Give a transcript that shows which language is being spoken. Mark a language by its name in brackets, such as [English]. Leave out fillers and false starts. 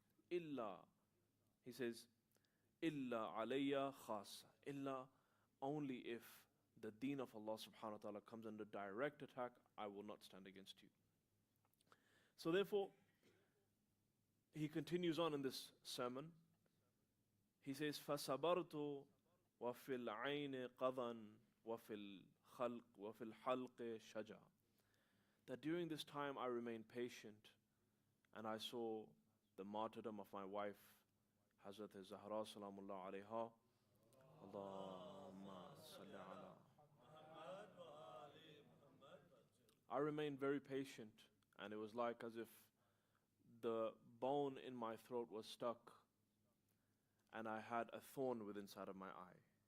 [English] Illa, he says, illa alayya khasa. Illa, only if the deen of Allah subhanahu wa ta'ala comes under direct attack, I will not stand against you. So therefore, he continues on in this sermon. He says, [Arabic] فَصَبَرْتُ وَفِي الْعَيْنِ قَضًا وَفِي الْحَلْقِ شَجَعًا. [English] That during this time I remained patient, and I saw the martyrdom of my wife, Hazrat Al-Zahra salamullah alayha. Allahumma salli ala. I remained very patient, and it was like as if the bone in my throat was stuck and I had a thorn within inside of my eye.